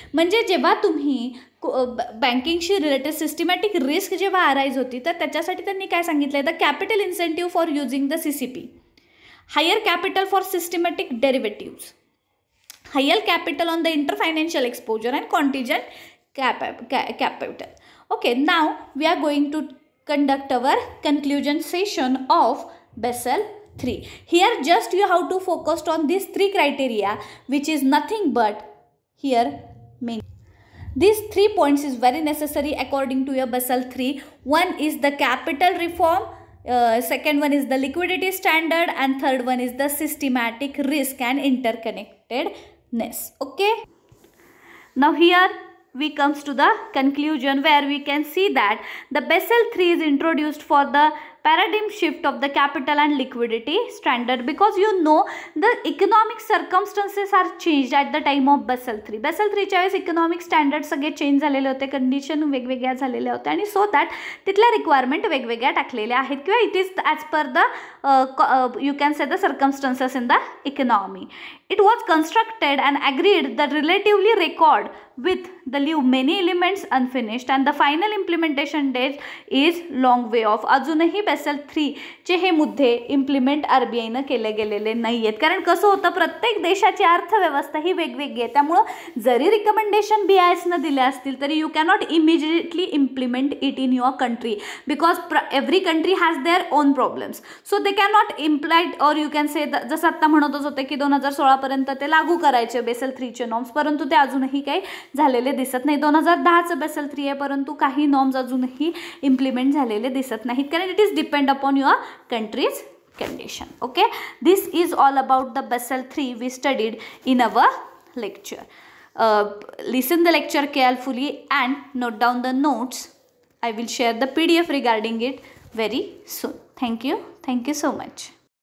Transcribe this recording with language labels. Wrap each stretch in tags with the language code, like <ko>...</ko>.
<mr>म्हणजे जेव्हा तुम्ही बँकिंगशी रिलेटेड सिस्टमॅटिक रिस्क जेव्हा अराईज होती तर त्याच्यासाठी त्यांनी काय सांगितलं आहे,</mr> <en>The capital incentive for using the CCP, higher capital for systematic derivatives, higher capital on the inter financial exposure and contingent capital. Okay, now we are going to conduct our conclusion session of Basel III. Here just you have to focus on these 3 criteria which is nothing but here mean. These 3 points is very necessary according to your Basel III. One is the capital reform, second one is the liquidity standard, and third one is the systematic risk and interconnectedness. Okay. Now here we comes to the conclusion where we can see that the Basel III is introduced for the paradigm shift of the capital and liquidity standard, because you know the economic circumstances are changed at the time of Basel III.</en> <mr>Basel III च्या वेळेस economic standard सगळे change झालेले होते, condition वेगवेगळ्या झालेल्या होत्या आणि so that तिथल्या रिक्वायरमेंट वेगवेगळ्या टाकलेल्या आहेत किंवा</mr> <en>It is as per the you can say the circumstances in the economy. It was constructed and agreed that relatively record with the leave many elements unfinished and the final implementation date is long way off.</en> <mr>अजूनही Basel III चे हे मुद्दे implement RBIनं केले गेलेले नाही आहेत. कारण कसं होतं, प्रत्येक देशाची अर्थव्यवस्था ही वेगवेगळी आहे. त्यामुळं जरी रिकमेंडेशन BISनं दिले असतील तरी</mr> <en>You cannot immediately implement it in your country because every country has their own problems. So they cannot implied or you can say</en> <mr>जसं आत्ता म्हणतच होते की 2016 पर्यंत ते लागू करायचे Basel III चे नॉर्म्स, परंतु ते अजूनही काही झालेले दिसत नाही. 2010चं Basel III आहे परंतु काही नॉर्म्स अजूनही इम्प्लिमेंट झालेले दिसत नाहीत कारण</mr> <en>It is depend upon your country's condition. Okay, this is all about the Basel III we studied in our lecture. Listen the lecture carefully and note down the notes. I will share the PDF regarding it very soon. Thank you so much.</en>